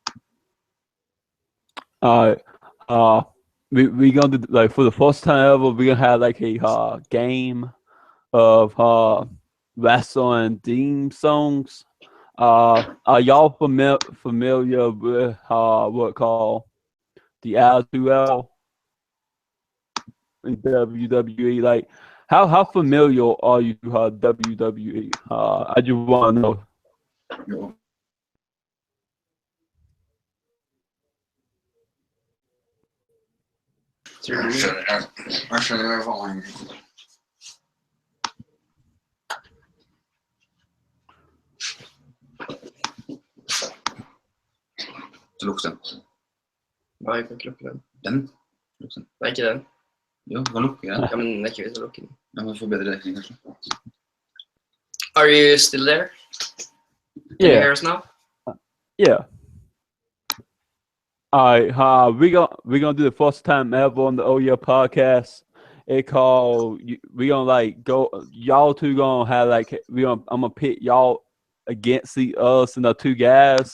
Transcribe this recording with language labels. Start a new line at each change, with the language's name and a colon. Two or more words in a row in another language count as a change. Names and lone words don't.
English: We gonna do, like, for the first time ever, we gonna have like a game of wrestling theme songs. Are y'all familiar with what called the L2L in WWE? Like, how familiar are you to WWE? I just want to know.
Swedish: Jo. Jag känner erfarenhet.
Norwegian: Så lukten. Hva er klokken? Den? Lukten. Nei, ikke den. Jo, hva lukker den? Ja, men det er ikke vits å lukke den. Jeg må få bedre dekning, kanskje.
English: Are you still there? Can you hear us now? Yeah. All right, we gonna do the first time ever on the OYA podcast. It called we gonna like go. Y'all two gonna have like I'm gonna pit y'all against us and the two guys.